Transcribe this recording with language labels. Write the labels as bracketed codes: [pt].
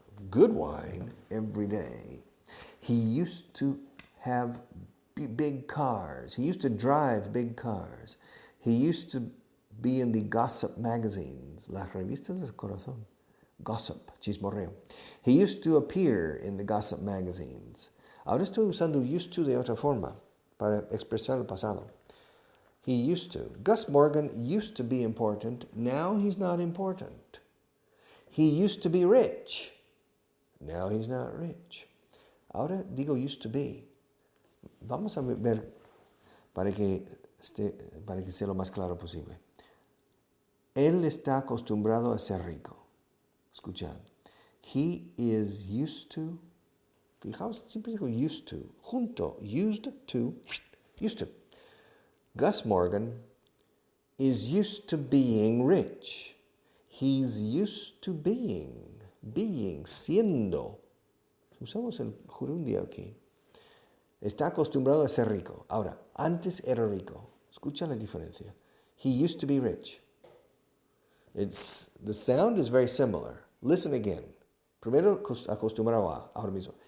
[en] good wine every day. He used to have big cars. He used to drive big cars. He used to be in the gossip magazines, [es] las revistas del corazón. [en] Gossip, [es] chismorreo. [en] He used to appear in the gossip magazines. [es] Ahora estoy usando [en] used to [es] de otra forma para expresar el pasado. [en] He used to. Gus Morgan used to be important. Now he's not important. He used to be rich. Now he's not rich. [es] Ahora digo [en] used to be. [es] Vamos a ver para que sea lo más claro posible. Él está acostumbrado a ser rico. Escuchad. [en] He is used to. [es] Fijaos, siempre digo [en] used to. [es] Junto. [en] Used to. Used to. Gus Morgan is used to being rich. He's used to being, [es] siendo. Usamos el gerundio aquí. Está acostumbrado a ser rico. Ahora, antes era rico. Escucha la diferencia. [en] He used to be rich. The sound is very similar. Listen again. [es] Primero acostumbrado a, ahora mismo.